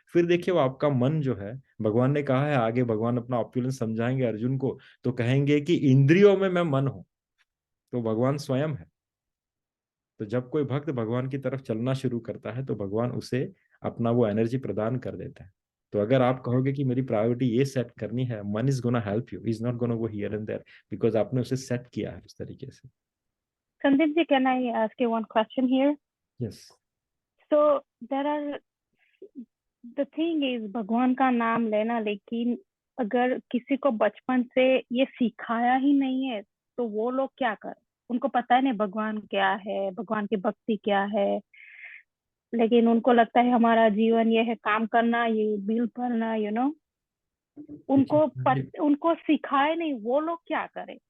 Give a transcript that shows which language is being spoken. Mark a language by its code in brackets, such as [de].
[hi] फिर देखिए वो आपका मन जो है, भगवान ने कहा है आगे, भगवान अपना ऑप्युलेंस समझाएंगे अर्जुन को, तो कहेंगे कि इंद्रियों में मैं मन हूं, तो भगवान स्वयं है। तो जब कोई भक्त भगवान की तरफ चलना शुरू करता है तो भगवान उसे अपना वो एनर्जी प्रदान कर देता है। तो अगर आप कहोगे कि मेरी प्रायोरिटी ये सेट करनी है, मन [en] is gonna help you, is not gonna go here and there, because [hi] आपने उसे सेट किया है उस तरीके से। [en] Sandeep ji, can I ask you one question here? Yes. So there are, the thing is, [hi] भगवान का नाम लेना, लेकिन अगर किसी को बचपन से ये सिखाया ही नहीं है तो वो लोग क्या करें? उनको पता ही नहीं भगवान क्या है, भगवान की भक्ति क्या है, लेकिन उनको लगता है हमारा जीवन ये है, काम करना, ये बिल भरना, उनको सिखाए नहीं, वो लोग क्या करें?